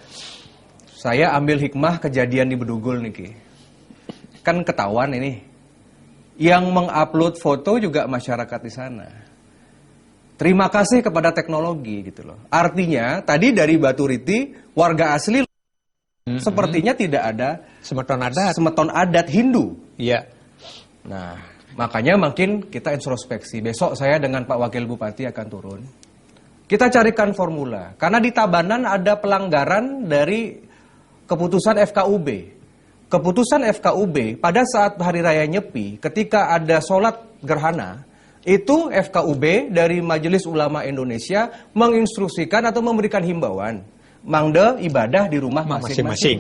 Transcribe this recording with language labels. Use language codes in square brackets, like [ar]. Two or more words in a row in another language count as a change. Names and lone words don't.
[id] Saya ambil hikmah kejadian di Bedugul nih, kan ketahuan ini, yang mengupload foto juga masyarakat di sana. Terima kasih kepada teknologi gitu loh. Artinya tadi dari Batu Riti warga asli sepertinya tidak ada semeton adat Hindu. Iya. Nah, makanya makin kita introspeksi. Besok saya dengan Pak Wakil Bupati akan turun. Kita carikan formula. Karena di Tabanan ada pelanggaran dari keputusan FKUB. Keputusan FKUB pada saat Hari Raya Nyepi, ketika ada sholat gerhana, itu FKUB dari Majelis Ulama Indonesia menginstruksikan atau memberikan himbauan mangde ibadah di rumah masing-masing.